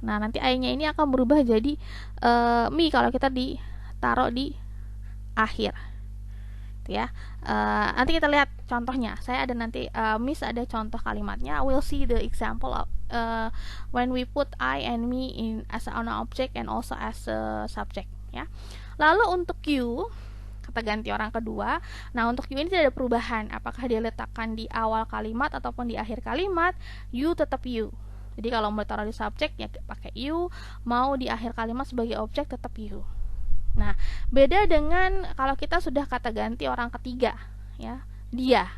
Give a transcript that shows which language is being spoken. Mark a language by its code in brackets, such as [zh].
[id] Nah, nanti I-nya ini akan berubah jadi me kalau kita ditaruh di akhir. Ya, nanti kita lihat contohnya. Saya ada nanti Miss ada contoh kalimatnya. [en] We'll see the example of when we put I and me in as an object and also as a subject. [id] Ya. Lalu untuk you, kata ganti orang kedua. Nah, untuk you ini tidak ada perubahan. Apakah dia letakkan di awal kalimat ataupun di akhir kalimat, you tetap you. Jadi kalau mau taruh di subjek ya pakai you, mau di akhir kalimat sebagai objek tetap you. Nah, beda dengan kalau kita sudah kata ganti orang ketiga, ya, dia.